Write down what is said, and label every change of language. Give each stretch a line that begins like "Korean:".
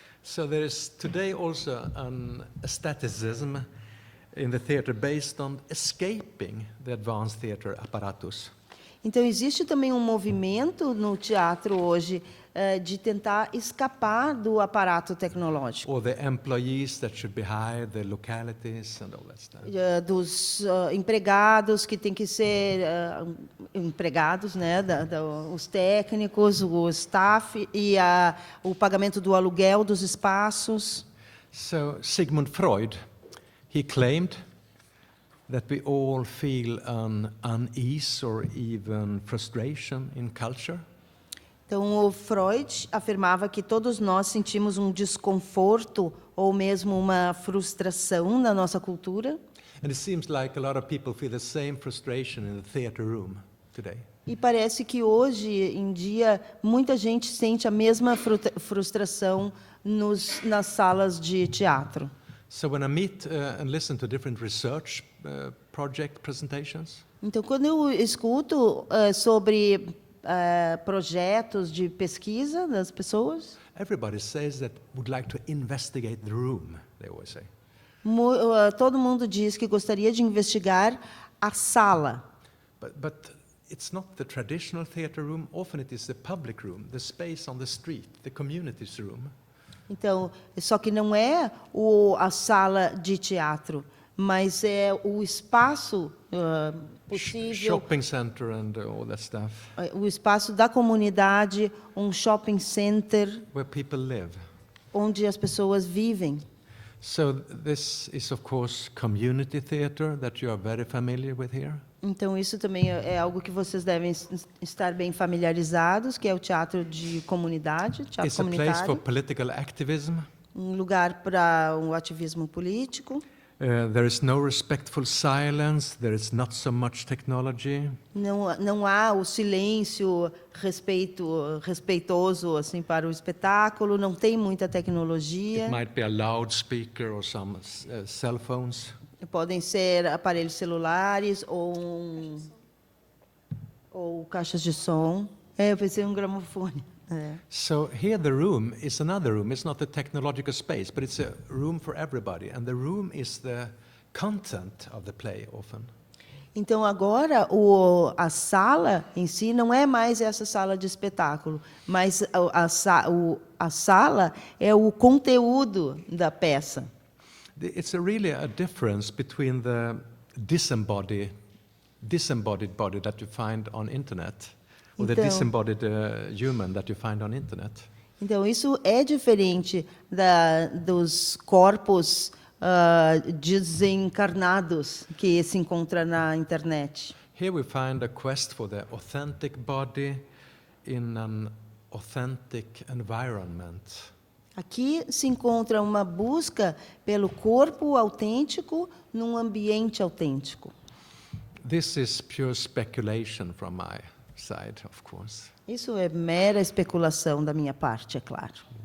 English: So there is today also an aestheticism in the theater based on escaping the advanced theater apparatus.
Portuguese: Então existe também um movimento no teatro hoje de tentar escapar do aparato tecnológico.
English: Or the employees that should be hired, the localities and all that stuff.
Portuguese: Dos empregados que têm que ser empregados, né, os técnicos, o staff e o pagamento do aluguel dos espaços.
English: So Sigmund Freud, he claimed that we all feel an unease or even frustration in culture.
Portuguese: Então, o Freud afirmava que todos nós sentimos um desconforto ou mesmo uma frustração na nossa cultura.
English: And it seems like a lot of people feel the same frustration in the theater room today.
Portuguese: E parece que hoje em dia muita gente sente a mesma frustração nas salas de teatro.
English: So when I meet and listen to different research project presentations,
Portuguese: Então, quando eu escuto sobre projetos de pesquisa das pessoas,
English: everybody says that would like to investigate the room, they always say.
Portuguese: todo mundo diz que gostaria de investigar a sala.
English: But it's not the traditional theater room, often it is the public room, the space on the street, the community's room.
Portuguese: Então, só que não é a sala de teatro, mas é o espaço possível,
English: Shopping center and all that stuff,
Portuguese: o espaço da comunidade, um shopping center,
English: where people live.
Portuguese: onde as pessoas vivem.
English: So this is of course community theater that you are very familiar with here.
Portuguese: Então, isso também é algo que vocês devem estar bem familiarizados, que é o teatro de comunidade, teatro
English: It's a place for
Portuguese: comunitário,
English: political activism.
Portuguese: um lugar para um ativismo político.
English: There is no respectful silence, there is not so much technology.
Portuguese: Não há o silêncio respeitoso assim para o espetáculo, não tem muita tecnologia.
English: It might be a loudspeaker or some cell phones.
Portuguese: Podem ser aparelhos celulares ou caixas de som. Eu pensei em um gramofone.
English: So here the room is another room. It's not a technological space, but it's a room for everybody. And the room is the content of the play often.
Portuguese: Então agora a sala em si não é mais essa sala de espetáculo, mas a sala é o conteúdo da peça.
English: It's really a difference between the disembodied body that you find on internet, or the
Portuguese: Então-
English: disembodied human that you find on internet.
Portuguese: Então isso é diferente dos corpos desencarnados que se encontra na internet.
English: Here we find a quest for the authentic body in an authentic environment.
Portuguese: Aqui se encontra uma busca pelo corpo autêntico num ambiente autêntico.
English: This is pure speculation from my side, of course.
Portuguese: Isso é mera especulação da minha parte, é claro.